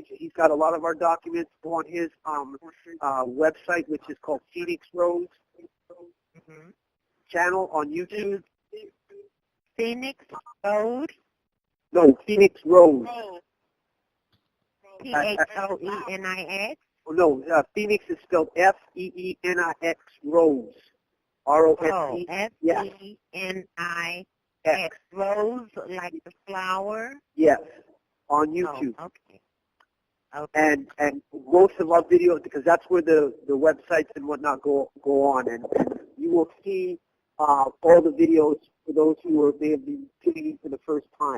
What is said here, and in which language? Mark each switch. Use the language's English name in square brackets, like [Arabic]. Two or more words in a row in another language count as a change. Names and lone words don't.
[English] He's got a lot of our documents. Go on his website, which is called Phoenix Rose channel on YouTube. Phoenix Road? No, Phoenix Rose. Phoenix? No, Phoenix is spelled Feenix Rose. R-O-S-E. Oh, F-E-N-I-X. Rose, like the flower? Yes, on YouTube. Oh, okay. And most of our videos, because that's where the websites and whatnot go on, and you will see all the videos for those who may have been tuning in for the first time.